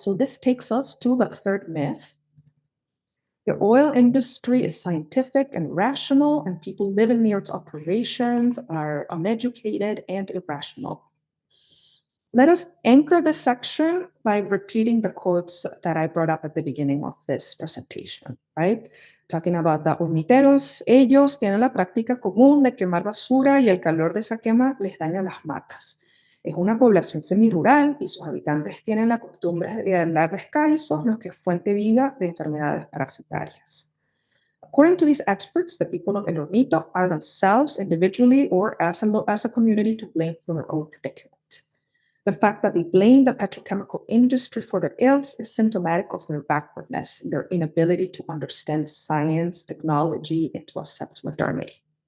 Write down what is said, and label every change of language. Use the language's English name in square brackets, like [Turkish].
[English] So this takes us to the third myth. The oil industry is scientific and rational, and people living near its operations are uneducated and irrational. Let us anchor this section by repeating the quotes that I brought up at the beginning of this presentation, right? Talking about the hormiteros, [Spanish] ellos tienen la práctica común de quemar basura y el calor de esa quema les daña las matas. Es una población semirural y sus habitantes tienen la costumbre de andar descalzos, lo que es fuente viva de enfermedades parasitarias. [English] According to these experts, the people of El Hornito are themselves individually or as a community to blame for their own predicament. The fact that they blame the petrochemical industry for their ills is symptomatic of their backwardness, their inability to understand science, technology, and to accept modernity.